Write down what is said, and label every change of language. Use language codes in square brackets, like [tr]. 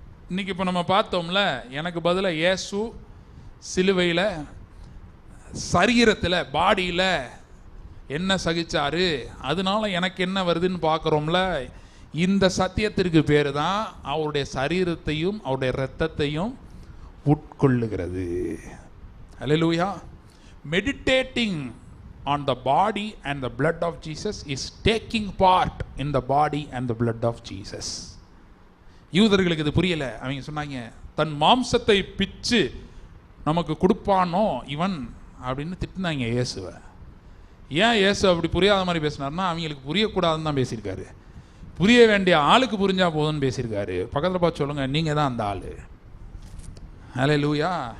[ta] இன்னைக்கு இப்போ நம்ம பார்த்தோம்ல, எனக்கு பதிலாக இயேசு சிலுவையில் சரீரத்தில் பாடியில் என்ன சகிச்சாரு, அதனால எனக்கு என்ன வருதுன்னு பார்க்குறோம்ல. இந்த சத்தியத்திற்கு பேர் தான் அவருடைய சரீரத்தையும் அவருடைய இரத்தத்தையும் உட்கொள்ளுகிறது. ஹல்லேலூயா. [en] Meditating on the body and the blood of Jesus is taking part in the body and the blood of Jesus. [ta] யூதர்களுக்கு இது புரியல. அவங்க சொன்னாங்க, தன் மாம்சத்தை பிச்சு நமக்கு கொடுப்பானோ இவன் அப்படின்னு திட்டினாங்க இயேசுவை. ஏன் இயேசு அப்படி புரியாத மாதிரி பேசினார்னா, அவங்களுக்கு புரியக்கூடாதுன்னு தான் பேசியிருக்காரு. புரிய வேண்டிய ஆளுக்கு புரிஞ்சா போதும்னு பேசியிருக்காரு. பக்கத்தில் பார்த்து சொல்லுங்க, நீங்கள் தான் அந்த ஆள். ஹல்லேலூயா.